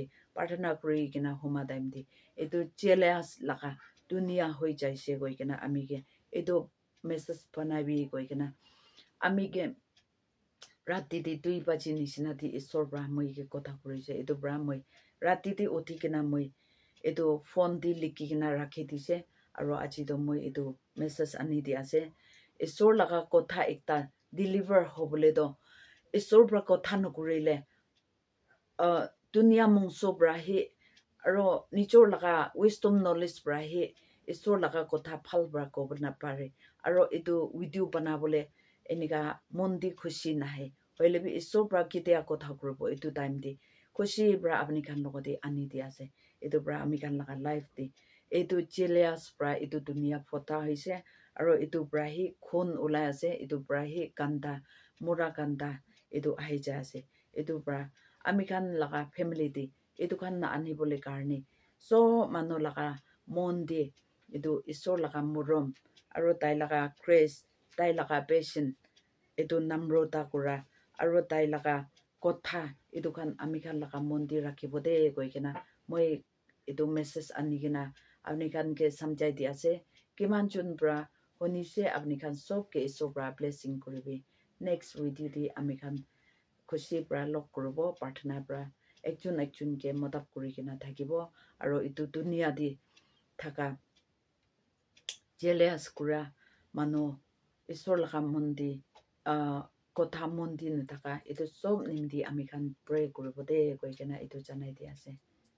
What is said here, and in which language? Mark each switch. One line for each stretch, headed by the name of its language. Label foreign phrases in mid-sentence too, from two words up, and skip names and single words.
Naga Pidgin: prarthana kurigina homa daim di etu jealous laga dunia hoi jaise goigina amige etu message banabi goigina amige rati di 2 baji nisina di isor bra moi ke kotha kurise etu bra moi rati di uthi kina moi etu phone di likhi kina rakhi dise aro aji do moi etu message ani di ase isor laga kotha ekta deliver hobole do isor bra kotha nukurile dunia mungso bra hi aro nichor laga
English: wisdom knowledge
Naga Pidgin: bra hi isor laga kotha phal bra ko na pare aro etu video banabole eniga mondi khushi nahe hoile bi isor bra kitia kotha kurbo etu time di khushi bra apni khan logodi ani di ase etu bra ami khan laga life di etu jealous bra etu dunia phota hoise aro etu bra hi khun ulai ase etu bra hi kanda mura kanda etu ahi ja ase etu bra ami khan laga family di etu khan na ani bole karni so mano laga mon di etu isor laga murom aro tai laga grace tai laga passion etu namrota kura aro tai laga kotha etu khan ami khan laga mondir rakhibo de goikena moi etu message ani kina apni khan ke samjai di ase kiman chun bra honi se apni khan sob ke isor bra blessing kuribi
English: next video
Naga Pidgin: di ami khan khushi bra lok kurobo prarthana bra ekjon ke modap kuri kina thakibo aro etu dunia di thaka jealous kura mano isor laga mondi kotha mondi na thaka etu sob nimdi ami khan pray kuribo de koi kena etu janai di ase